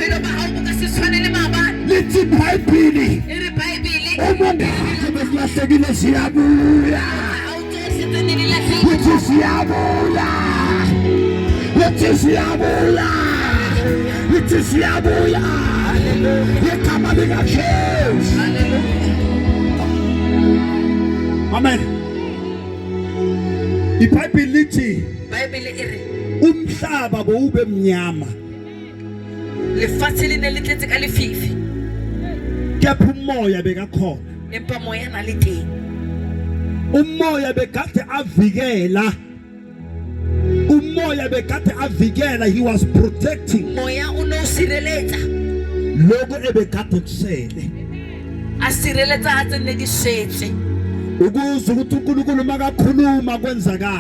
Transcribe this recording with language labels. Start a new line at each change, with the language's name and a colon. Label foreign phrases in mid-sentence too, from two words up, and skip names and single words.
Zulu: Lithi iBhayibheli umongazi besilahlekile siyabuya, lithi siyabuya, lithi siyabuya, lithi siyabuya. Igama likaJesu. Amen. IBhayibheli lithi umhlaba bowube mnyama,
Southern Sotho: lefatshe le ne le tletse ka lefifi,
Zulu: kepha umoya bekakhona.
Southern Sotho: empa moya na le teng.
Zulu: Umoya bekade avikela, umoya bekade avikela,
English: he was protecting
Southern Sotho: Moya o no sireletsa,
Zulu: lokho ebekade kusele,
Southern Sotho: a sireletsa ha tse ne di shetse.
Zulu: ukuze ukuthi uNkulunkulu makakhuluma kwenzakala.